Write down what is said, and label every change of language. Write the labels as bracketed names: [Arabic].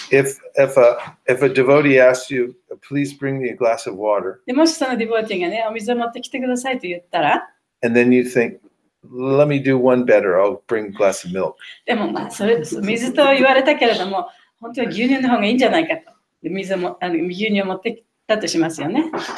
[English] If a devotee asks you, please bring me a glass of water, [Japanese] でもしそのディボーティーがね、お水を持ってきてくださいと言ったら、 [English] and then you think, let me do one better, I'll bring a glass of milk. [Japanese] でもまあそれです。水と言われたけれども、本当は牛乳の方がいいんじゃないかと。で牛乳を持ってきたとしますよね。